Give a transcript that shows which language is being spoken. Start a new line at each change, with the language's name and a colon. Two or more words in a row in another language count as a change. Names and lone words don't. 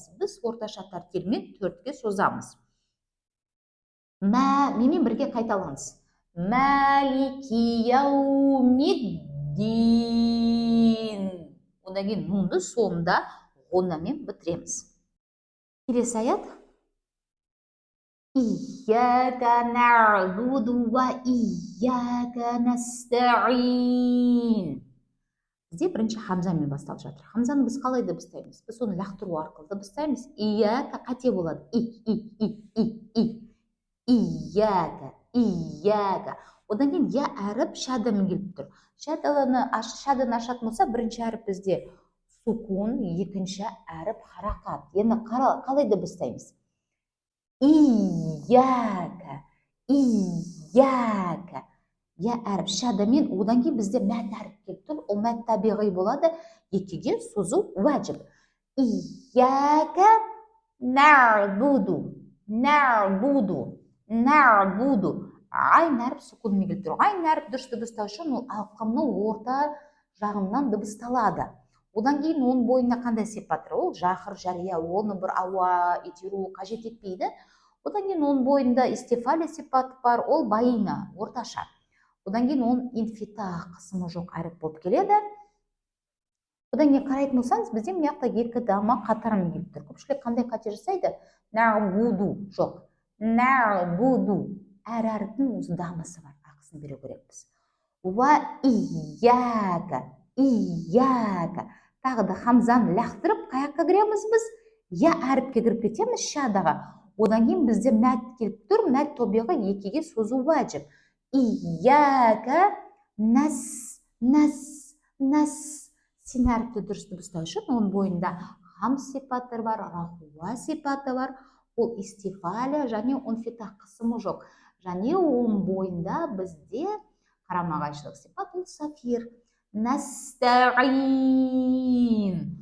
Kazakh: Біз орташа тәртелмен 4-ке созамыз. Менімен бірге қайталаңыз.
Arabic: مالك يوم الدين.
Kazakh: Одан кейін нунды соңында ғунамен бітіреміз. Келесі аят.
Arabic: إياك نعبد وإياك نستعين.
Kazakh: Бізде бірінші хамзамен басталып жатыр. Хамзаны біз қалай дыбыстаймыз? Біз оны лақтыру арқылы дыбыстаймыз. Ияка қате болады.
Arabic: Ияка, ияка.
Kazakh: Одан кейін я әріп шәдімен келіп тұр. Шәдіні ашатын болса, бірінші әріп бізде сүкун, екінші әріп харакат. Енді қалай дыбыстаймыз?
Arabic: Ияка, ияка.
Kazakh: Я әріп шәдімен, одан кейін бізде мәт әріп келіп тұр. Ол мәт табиғи болады, екіге созу вәжіп.
Arabic: إياك نعبد، نعبد، نعبد.
Kazakh: Айн әріп сүкунмен келіп тұр. Айн әріп дұрыс дыбыстау үшін ол алқымның орта жағынан дыбысталады. Одан кейін оның бойында қандай сипаттар? Ол жақыр, жария, оны бір ауа итеру қажет етпейді. Одан кейін оның бойында истифаля сипаты бар, ол байына, орташа. Одан кейін оның инфитах қысымы жоқ әріп болып келеді. Одан кейін қарайтын болсаңыз, бізде мына жақта екі дама қатармен келіп тұр. Көпшілік қандай қате жасайды? Нa'буду жоқ. Нa'буду. Әр әріптің өзі дамасы бар. Ақысын бере көреміз.
Arabic: وإياك، إياك.
Kazakh: Тағы да хамзаны лақтырып, қаяққа кіреміз біз? Я әріпке кіріп кетеміз шадаға. Одан кейін бізде мәт келіп тұр, мәт тобиға екіге созу вәжіп.
Arabic: إياك نس، نس، نس.
Kazakh: Син әріпті дұрыс дыбыстау үшін оның бойында хам сипаты бар, рахуа сипаты бар. Ол истифаля және инфитах қысымы жоқ. Және оның бойында бізде қарама-қайшылық сипат, ол сафир.
Arabic: Настаин.